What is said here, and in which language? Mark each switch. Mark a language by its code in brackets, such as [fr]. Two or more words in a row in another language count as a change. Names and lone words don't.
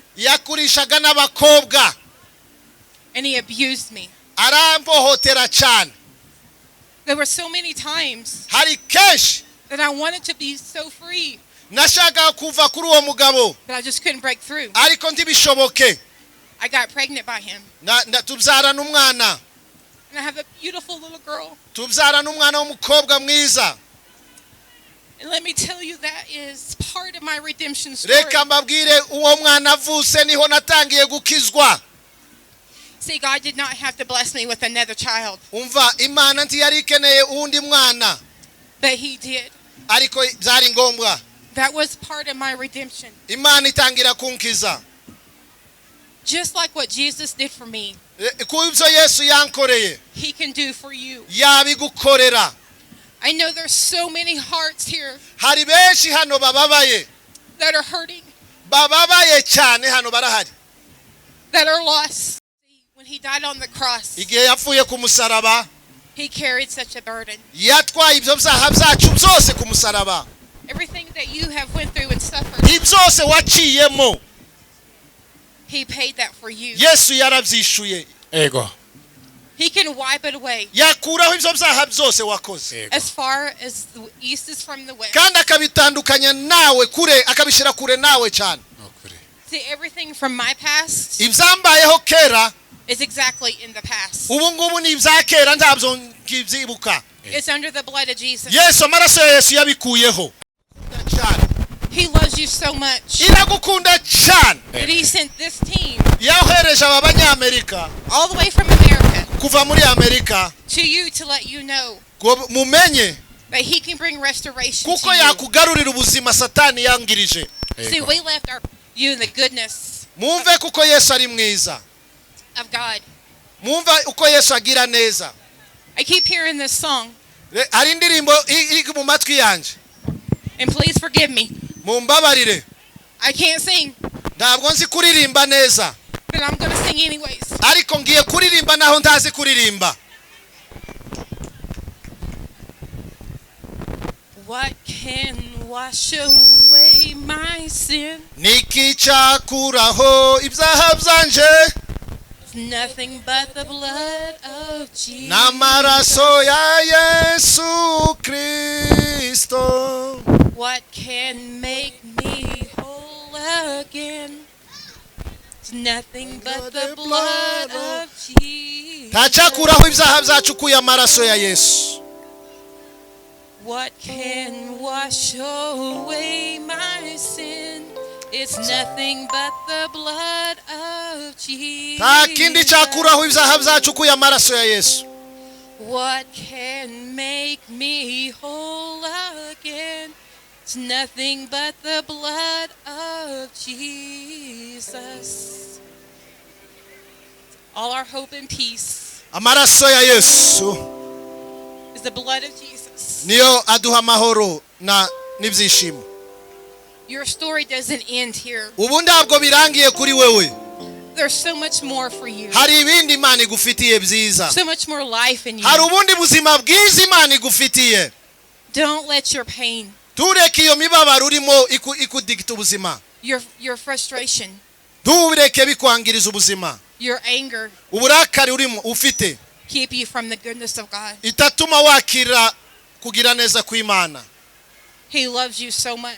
[rw] Yakurishaga n'abakobwa. [en] And he abused me. [rw] Arampohotera cyane. [en] There were so many times [rw] Hari kenshi [en] that I wanted to be so free, [rw] nashaka kuva kuri uwo mugabo, [en] but I just couldn't break through. [rw] ariko ntibishoboke. [en] I got pregnant by him. [rw] Tubyara n'umwana. [en] And I have a beautiful little girl. [rw] Tubyara n'umwana w'umukobwa mwiza. [en] And let me tell you, that is part of my redemption story. [rw] Reka mbabwire uwo mwana avutse niho natangiye gukizwa. [en] See, God did not have to bless me with another child. [rw] Umva, Imana ntiyari ikeneye uwundi mwana. [en] But he did. [rw] Ariko byari ngombwa. [en] That was part of my redemption. [rw] Imana itangira kunkiza. [en] Just like what Jesus did for me, [rw] Kubyo Yesu yankoreye, [en] he can do for you. [rw] yabigukorera. [en] I know there's so many hearts here [rw] Hari benshi hano bababaye. [en] that are hurting, [rw] Bababaye cyane hano barahari. [en] that are lost. When he died on the cross, [rw] Igihe yapfuye ku musaraba, [en] he carried such a burden. [rw] yatwaye ibyo byaha byacu byose ku musaraba. [en] Everything that you have went through and suffered, [rw] Ibyose waciyemo, [en] he paid that for you. [rw] Yesu yarabyishuye. Ego. [en] He can wipe it away [rw] Yakuraho ibyo byaha byose wakoze. [en] as far as the east is from the west. [rw] Kandi akabitandukanya nawe kure, akabishira kure nawe cyane. [en] See, everything from my past [rw] Ibyambayeho kera, [en] is exactly in the past. [rw] ubu ngubu ni ibya kera ntabyo ngibyibuka. [en] It's under the blood of Jesus. [rw] Yesu, amaraso ya Yesu yabikuyeho. [en] He loves you so much [rw] Iragukunda cyane. [en] that he sent this team [rw] Yahohereje aba banyamerika [en] all the way from America [rw] kuva muri Amerika [en] to you to let you know [rw] ngo mumenye [en] that he can bring restoration [rw] kuko [en] to you. [rw] yakugarurira ubuzima Satani yangirije. [en] See, we left you in the goodness [rw] Mwumve kuko Yesu ari mwiza. [en] of God. [rw] Mwumva uko Yesu agira neza. [en] I keep hearing this song, [rw] Hari indirimbo iri mu matwi yanje. [en] and please forgive me. [rw] Mumbabarire. [en] I can't sing, [rw] Ntabwo nzi kuririmba neza. [en] but I'm going to sing anyways. [rw] Ariko ngiye kuririmba naho ntazi kuririmba. [en] What can wash away my sin? [rw] Niki cyakuraho ibyaha byanje? [en] It's nothing but the blood of Jesus. [rw] N'amaraso ya Yesu Kristo. [en] What can make me whole again? It's nothing but the blood of Jesus. [rw] Tacyakuraho ibyaha byacu kuya amaraso ya Yesu. [en] What can wash away my sin? It's nothing but the blood of Jesus. [rw] Nta kindi cyakuraho ibyaha byacu kuya amaraso ya Yesu. [en] What can make me whole again? It's nothing but the blood of Jesus. All our hope and peace [rw] Amaraso ya Yesu [en] is the blood of Jesus. [rw] niyo aduha amahoro n'ibyishimo. [en] Your story doesn't end here. [rw] Ubu ntabwo birangiye kuri wewe. [en] There's so much more for you. [rw] Hari ibindi Imana igufitiye byiza. [en] So much more life in you. [rw] Hari ubundi buzima bwiza Imana igufitiye. [en] Don't let your pain, [rw] Tureke iyo mibabaro urimo ikudigita ubuzima. [en] your frustration, [rw] Tureke bikwangiriza ubuzima. [en] your anger [rw] Uburakari urimo ufite [en] keep you from the goodness of God. [rw] itatuma wakira kugira neza kw'Imana. [en] He loves you so much.